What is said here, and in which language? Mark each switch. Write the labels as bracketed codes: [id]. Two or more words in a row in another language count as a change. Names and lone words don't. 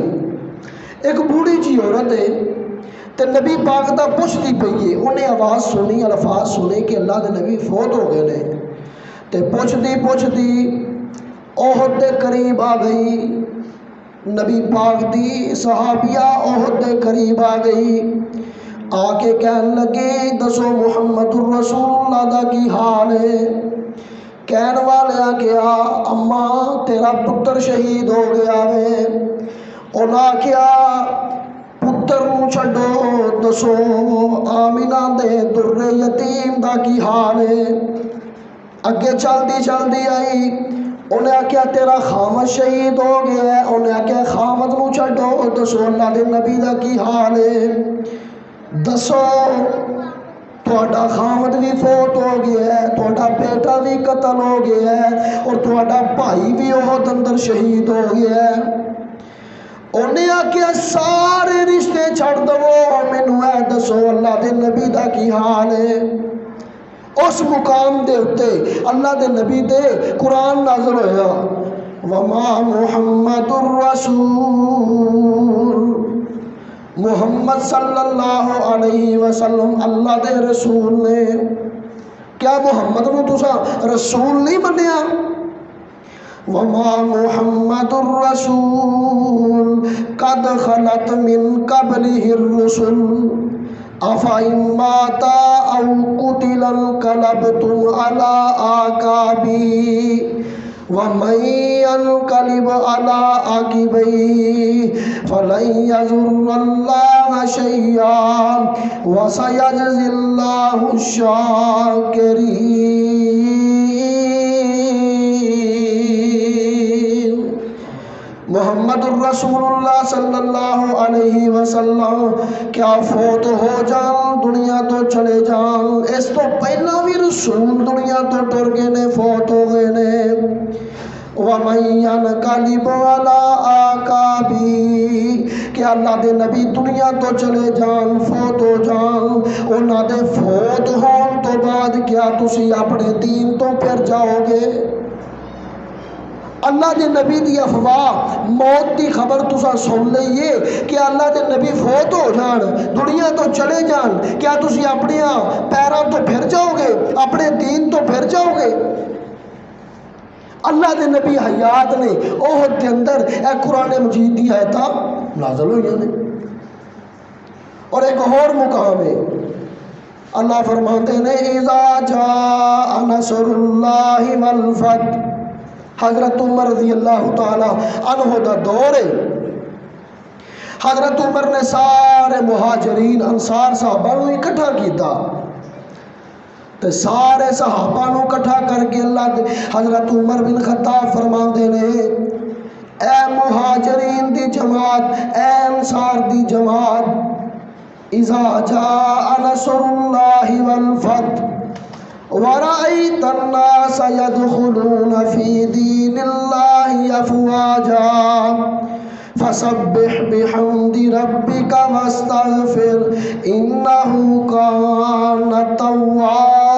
[pa] ایک بوڑھی جی عورت ہے تے نبی پاک دا پوچھتی پئی ہے، انہیں آواز سنی، الفاظ سنے کہ اللہ دے نبی فوت ہو گئے نے، تے پوچھتی احد دے قریب آ گئی، نبی پاک دی صحابیہ احد دے قریب آ گئی، آ کے کہن لگے دسو [ar] محمد الرسول اللہ [pa] دا کی حال ہے؟ کہن والے کیا اماں تیرا پتر شہید ہو گیا ہے، انہاں کیا پتر نو چھڈو، دسو آمینہ دے در یتیم دا کی حال ہے؟ اگے چلدی آئی، انہیں آکھیا تیرا خامد شہید ہو گیا ہے، انہیں آکھیا خامد نو چھڈو، دسو اللہ دے نبی دا کی حال ہے؟ دسو تہاڈا خامد بھی فوت ہو گیا ہے، تہاڈا بیٹا بھی قتل ہو گیا ہے، اور تہاڈا بھائی بھی احد اندر شہید ہو گیا ہے۔ انہیں آکھیا سارے رشتے چھڑ دو، مینوں اے دسو اللہ دے نبی دا کی حال ہے؟ اس مقام دے اتے اللہ دے نبی دے قرآن نازل ہویا، [ar] وَمَا مُحَمَّدُ الرَّسُولُ، [pa] محمد [ar] صلی اللہ علیہ وسلم [pa] اللہ دے رسول نے۔ کیا محمد نو تسا رسول نہیں منیا؟ [ar] وَمَا مُحَمَّدُ الرَّسُولُ قَدْ خَلَتْ مِنْ قَبْلِهِ الرُّسُلُ أَفَإِن مَّاتَ أَوْ قُتِلَ انقَلَبْتُمْ عَلَىٰ أَعْقَابِهِ وَمَن يَنقَلِبْ عَلَىٰ عَقِبَيْهِ فَلَن يَضُرَّ اللَّهَ شَيْئًا وَسَيَجْزِي اللَّهُ الشَّاكِرِينَ۔ محمد الرسول اللہ صلی اللہ علیہ وسلم [pa] کیا فوت ہو جان، دنیا تو چلے جان، اس تو پہلا بھی رسول دنیا تو ٹر گئے نے، فوت ہو گئے نے۔ [ar] وَمَن يَنقَلِبْ عَلَىٰ عَقَابِهِ [pa] کہ اللہ دے نبی دنیا تو چلے جان، فوت ہو جان، انہاں دے فوت ہون تو بعد کیا تسی اپنے دین تو پھر جاؤ گے؟ اللہ دے نبی دی افواہ موت دی خبر تسا سن لئیے کہ اللہ دے نبی فوت ہو جان، دنیا تو چلے جان، کیا تسی اپنے پیراں تو پھر جاؤ گے، اپنے دین تو پھر جاؤ گے؟ اللہ دے نبی حیات نے احد کے اندر اے قرآن مجید دی آیتاں نازل ہوئی نے۔ اور ایک اور مقام ہے، اللہ فرماتے ہیں [ar] اذا جاء نصر اللہ والفتح، [pa] حضرت عمر [ar] رضی اللہ تعالی عنہ [pa] دا دور ہے، حضرت عمر نے سارے مہاجرین انصار صحابہ نو اکٹھا کیتا، تے سارے صحابہ نو اکٹھا کر کے اللہ حضرت عمر بن خطاب فرماندے نے اے مہاجرین دی جماعت، اے انصار دی جماعت، [ar] اذا جاء نصر اللہ والفتح ورأيت الناس يدخلون في دين الله أفواجا فسبح بحمد ربك واستغفر إنه كان توابا۔